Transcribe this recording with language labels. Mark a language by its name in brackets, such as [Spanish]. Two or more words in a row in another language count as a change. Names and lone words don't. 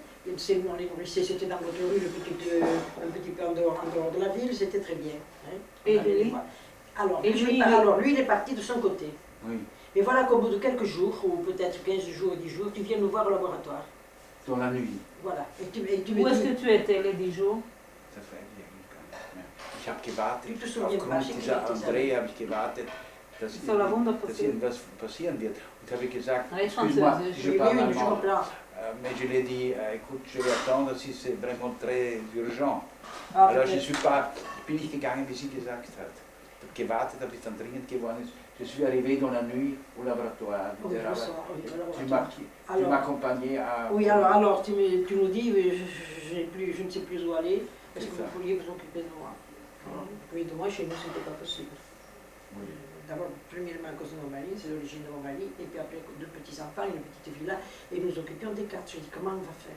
[French] On les nourrissait, c'était dans votre rue, un petit peu en dehors de la ville, c'était très bien. Hein. Et lui? Alors, lui, il est parti de son côté. Oui. Et voilà qu'au bout de quelques jours, ou peut-être 15 jours ou 10 jours, tu viens nous voir au laboratoire. Dans la nuit. Voilà. Où est-ce que tu étais les 10 jours? Ça fait bien. [German] Ich habe gewartet. [French] Tu te souviens pas, [German] Aufgrund dieser André habe ich gewartet, dass irgendwas passieren wird. Und habe gesagt, [French] excuse-moi, si je parle allemand. Mais je lui ai dit, écoute, je vais attendre si c'est vraiment très urgent. Alors je [German] bin nicht gegangen, wie sie gesagt hat. habe gewartet, bis es dann dringend geworden ist. [French] Je suis arrivé dans la nuit au laboratoire. Tu m'accompagnais à... Oui, alors tu nous dis, je ne sais plus où aller, est-ce que vous pourriez vous occuper de moi? Oui, de moi, chez nous, ce n'était pas possible. Oui. D'abord, premièrement, à cause de mon mari, c'est l'origine de mon mari, et puis après, 2 petits-enfants, une petite villa, et nous occupions des 4. Je dis, comment on va faire?